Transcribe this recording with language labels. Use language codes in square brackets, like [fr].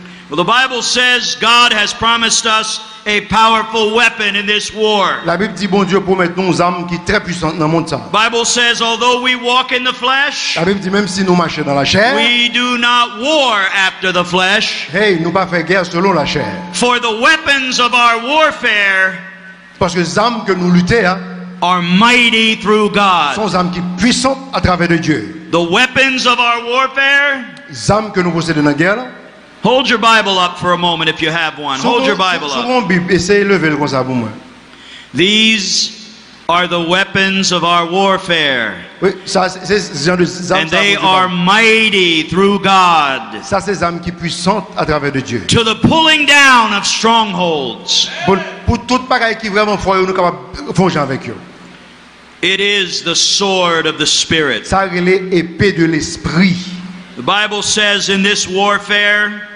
[en] Well, the Bible says God has promised us a powerful weapon in this war. [fr] La Bible dit bon Dieu promet nous une arme qui est très puissante dans le monde ça. [en] Bible says although we walk in the flesh, [fr] La Bible dit même si nous marchons dans la chair, [en] we do not war after the flesh, [fr] hey, nous pas faire guerre selon la chair. [en] for the weapons of our warfare [fr] Parce que les armes que nous luttons hein, [en] are mighty through God. [fr] sont des armes qui sont puissantes à travers de Dieu. [en] The weapons of our warfare. [fr] Les armes que nous possédons dans la guerre là, [en] Hold your Bible up for a moment if you have one. Hold your Bible up. [fr] Souvent Bible, essayez de lever le comme ça pour moi. [en] These are the weapons of our warfare, [fr] Oui, ça c'est ce genre de armes. [en] and they are mighty through God [fr] Ça c'est des armes qui sont puissantes à travers de Dieu. [en] to the pulling down of strongholds. [fr] Pour toute bagaille qui est vraiment fort, nous sommes capables de faire avec eux. [en] It is the sword of the Spirit. [fr] Ça c'est l'épée de l'esprit. [en] The Bible says in this warfare,